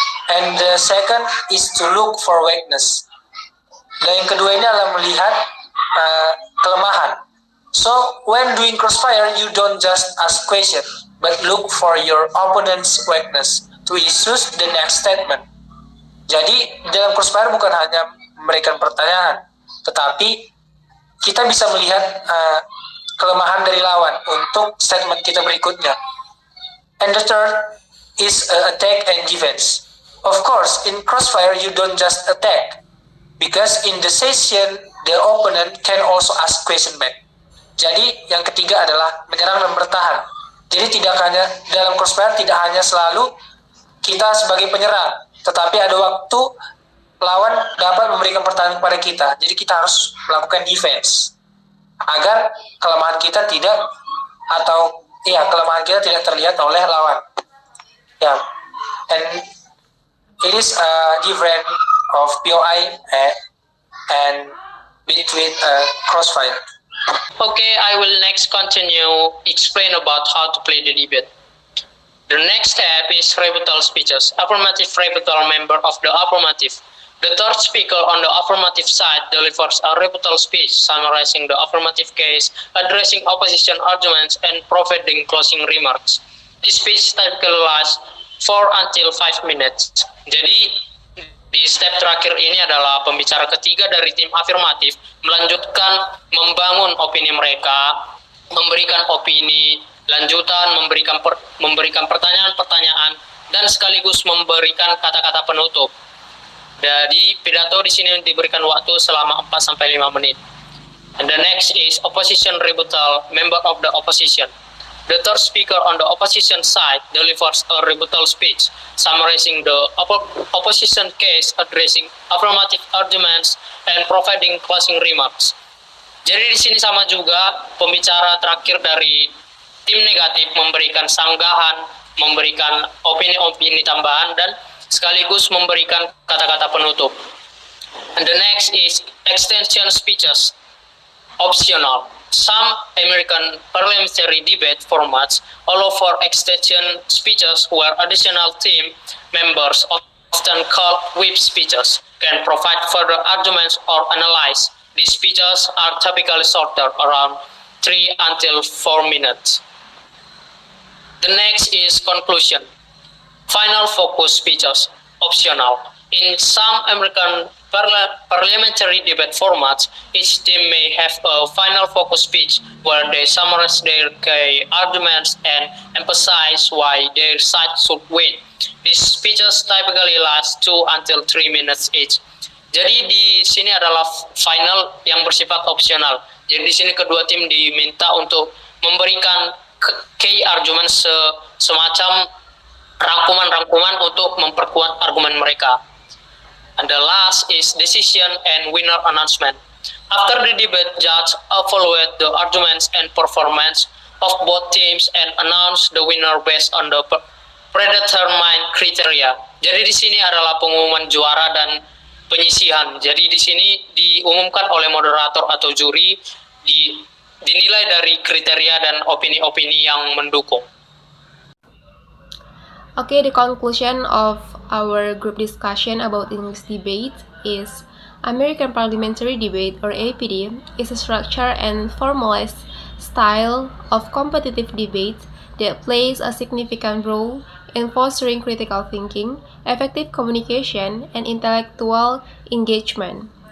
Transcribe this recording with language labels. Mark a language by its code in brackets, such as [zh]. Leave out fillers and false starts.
[en] And the second is to look for weakness. [id] Dan yang kedua ini adalah melihat kelemahan. [en] So when doing crossfire, you don't just ask question, but look for your opponent's weakness to issue the next statement. [id] Jadi dalam crossfire bukan hanya memberikan pertanyaan, tetapi kita bisa melihat kelemahan dari lawan untuk statement kita berikutnya. [en] And the third is attack and defense. Of course, in crossfire you don't just attack, because in the session the opponent can also ask question back. [id] Jadi yang ketiga adalah menyerang dan bertahan. Jadi tidak hanya dalam crossfire tidak hanya selalu kita sebagai penyerang, tetapi ada waktu lawan dapat memberikan pertanyaan kepada kita. Jadi kita harus melakukan defense agar kelemahan kita tidak terlihat oleh lawan. Ya, [en] and it is different of POI and between crossfire. Okay, I will next continue explain about how to play the debate. The next step is rebuttal speeches. Affirmative rebuttal member of the affirmative. The third speaker on the affirmative side delivers a rebuttal speech summarizing the affirmative case, addressing opposition arguments, and providing closing remarks. This speech typically lasts 4 until 5 minutes. [id] Jadi di step terakhir ini adalah pembicara ketiga dari tim afirmatif melanjutkan membangun opini mereka, memberikan opini, lanjutan memberikan pertanyaan-pertanyaan, dan sekaligus memberikan kata-kata penutup. Jadi pidato di sini diberikan waktu selama 4-5 menit. [en] And the next is opposition rebuttal, member of the opposition. The third speaker on the opposition side delivers a rebuttal speech, summarizing the opposition case, addressing affirmative arguments, and providing closing remarks. [id] Jadi di sini sama juga, pembicara terakhir dari tim negatif memberikan sanggahan, memberikan opini-opini tambahan dan sekaligus memberikan kata-kata penutup. [en] And the next is extension speeches, optional. Some American parliamentary debate formats allow for extension speeches where additional team members, often called whip speeches, can provide further arguments or analyze. These speeches are typically shorter, around 3 until 4 minutes. The next is conclusion. Final focus speeches, optional. In some American parliamentary debate formats, each team may have a final focus speech where they summarize their key arguments and emphasize why their side should win. These speeches typically last 2 until 3 minutes each. [id] Jadi di sini adalah final yang bersifat opsional. Jadi di sini kedua tim diminta untuk memberikan key argument semacam rangkuman-rangkuman untuk memperkuat argumen mereka. [en] And the last is decision and winner announcement. After the debate, judge evaluate the arguments and performance of both teams and announce the winner based on the predetermined criteria. [id] Jadi di sini adalah pengumuman juara dan penyisihan. Jadi di sini diumumkan oleh moderator atau juri, dinilai dari kriteria dan opini-opini yang mendukung. [en] Okay, the conclusion of our group discussion about English debate is American parliamentary debate, or APD, is a structured and formalized style of competitive debate that plays a significant role in fostering critical thinking, effective communication, and intellectual engagement.